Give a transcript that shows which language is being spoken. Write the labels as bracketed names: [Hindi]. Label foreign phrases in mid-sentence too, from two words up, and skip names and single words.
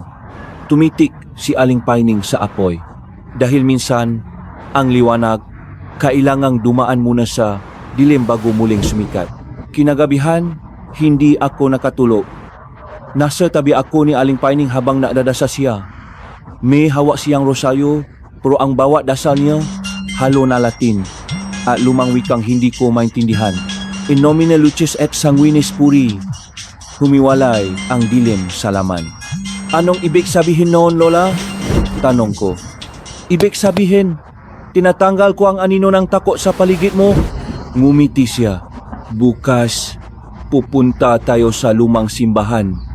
[Filipino] Tumitik si Aling Pining sa apoy. Dahil minsan, ang liwanag, kailangang dumaan muna sa dilim bago muling sumikat. Kinagabihan, hindi ako nakatulog. Nasa tabi ako ni Aling Pining habang nadadasa siya. May hawak siyang rosaryo, pero ang bawat dasal niya, halo na Latin at lumang wikang hindi ko maintindihan. [Latin] In nomine lucis et sanguinis puri, [Filipino] humiwalay ang dilim sa laman. Anong ibig sabihin noon, Lola? Tanong ko. Ibig sabihin, tinatanggal ko ang anino ng takot sa paligid mo. Ngumiti siya. Bukas, pupunta tayo sa lumang simbahan.